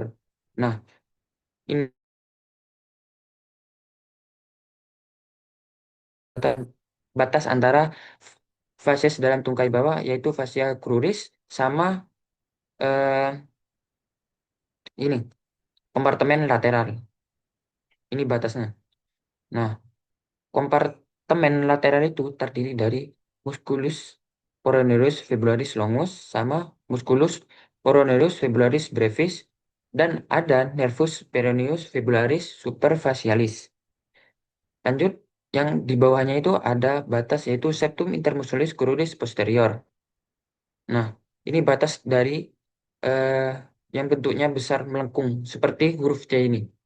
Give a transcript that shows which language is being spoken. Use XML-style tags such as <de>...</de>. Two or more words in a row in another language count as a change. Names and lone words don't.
<id>Nah, ini batas antara fases dalam tungkai bawah, yaitu</id> <la>fascia cruris,</la> <id>sama eh, ini kompartemen lateral. Ini batasnya. Nah, kompartemen lateral itu terdiri dari</id> <la>musculus coronaris fibularis longus</la> <id>sama</id> <la>musculus coronaris fibularis brevis</la> <id>dan ada</id> <la>nervus peroneus fibularis superficialis.</la> <id>Lanjut, yang di bawahnya itu ada batas yaitu</id> <la>septum intermusculis cruris posterior.</la> <id>Nah, ini batas dari eh, yang bentuknya besar melengkung seperti huruf C ini.</id>